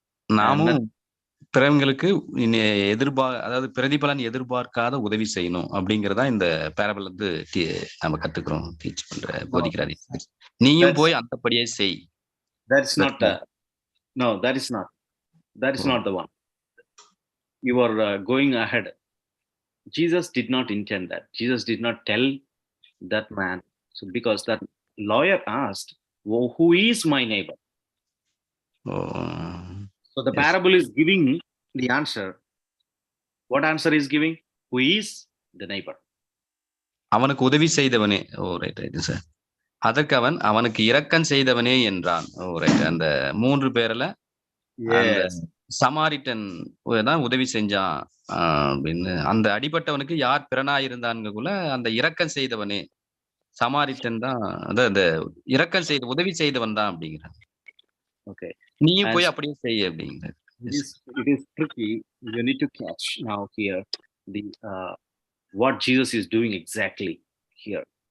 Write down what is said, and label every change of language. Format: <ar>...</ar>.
<ta>நாமும் பிறங்களுக்கு அதாவது பிரதிபலன் எதிர்பார்க்காத உதவி செய்யணும் அப்படிங்கறதா இந்த பேரபிள் நம்ம கத்துக்கிறோம், டீச் போதிக்கிறாரு. நீயும் போய் அந்தபடியே செய்.</ta> <en>That's not that is not the one. You are going ahead. Jesus did not intend that. Jesus did not tell that man. So because that lawyer asked, who is my neighbor? So the parable is giving the answer. What answer is giving? Who is the neighbor?</en> <ta>அவனுக்கு உதவி செய்தவனே. Right sir. அதற்கு அவனுக்கு இரக்கம் செய்தவனே என்றான். Right. அந்த 3 பேர்ல Samaritan தான் உதவி செஞ்சான் அப்படின்னு. அந்த அடிபட்டவனுக்கு யார் பிறனா இருந்தான்னுக்குள்ள அந்த இரக்கம் செய்தவனே சமாரிட்டன் தான், அதான் அந்த இரக்கம் செய்த உதவி செய்தவன் தான் அப்படிங்கிறான்.</ta> <en>Okay.</en> <ta>நீயும்</ta> <en>And</en> <ta>போய் அப்படியே செய்ய அப்படிங்கிறார்.</ta> <en>it is tricky. You need to catch now here the what Jesus is doing exactly here.</en>